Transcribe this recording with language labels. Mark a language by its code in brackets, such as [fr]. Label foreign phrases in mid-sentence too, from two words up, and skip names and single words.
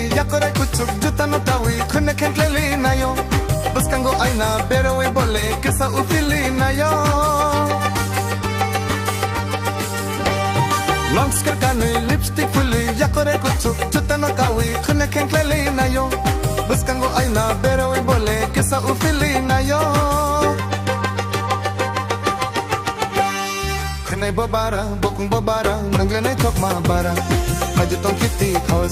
[trp] yakore kuchuk juta no tawi khune khentleli nayo bas kango aina berowe bole kesa ufili nayo [en] long skirt [trp] kane lipstick fully yakore kuchuk juta no tawi khune khentleli nayo bas kango aina berowe bole kesa ufili nayo khanai bara bukung bara nangle thokma bara kaji tong kiti khawas